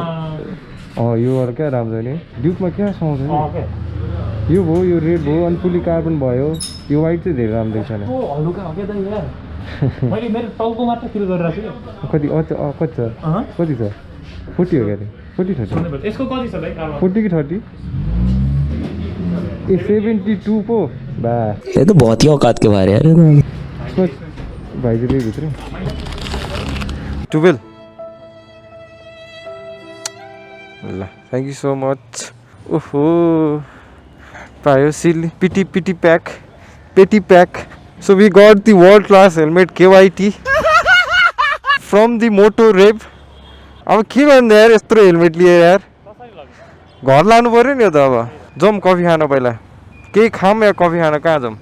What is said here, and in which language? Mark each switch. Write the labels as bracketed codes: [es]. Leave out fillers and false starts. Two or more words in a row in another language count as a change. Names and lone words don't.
[ne] यो वाला क्या राम्रो नि ड्युकमा क्या सुहाउँछ नि क्या यो भयो यो रेड भयो अनि [en] fully carbon [ne] भयो यो वाइट चाहिँ धेरै राम्रो छैन यस्तो हलुका हो क्या त यार मैले मेरो टाउको मात्र फिल गरिरहेको छु कति कति छ कति छ 40 हो क्या अरे 40 30 यसको कति छ भाइ 40 कि 30 ए 72 पो बा [hi] ये तो बहुत ही औकात के बाहर है यार [ne] भाइ चाहिँ भित्र 12 ल [en] thank you so much [ne] ओहो पायो सिली पिटी पेटी प्याक [en] so we got the world class helmet KYT from the moto rep [ne] अब के गर्नु यार यत्रो हेलमेट लिए यार घर लानु पऱ्यो नि यो त अब जाउँ कफी खान पहिला केही खाऊँ या कफी खान कहाँ जाउँ